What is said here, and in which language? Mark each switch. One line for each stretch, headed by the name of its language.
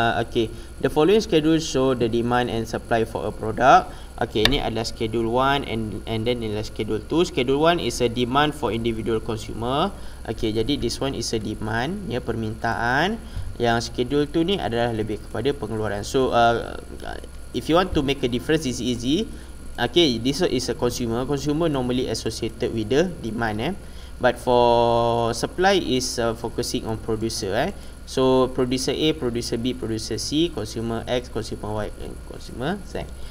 English: Okay, the following schedule show the demand and supply for a product.
Malay: Okay, ini adalah schedule 1
English: and then
Malay: adalah schedule 2.
English: Schedule 1 is a demand for individual consumer. Okay, jadi this one is a demand permintaan.
Malay: Yang schedule 2 ni adalah lebih kepada pengeluaran.
English: So if you want to make a difference, it's easy. Okay, this one is a consumer. Consumer normally associated with the demand but for supply is focusing on producer So producer A, producer B, producer C, consumer X, consumer Y and consumer Z.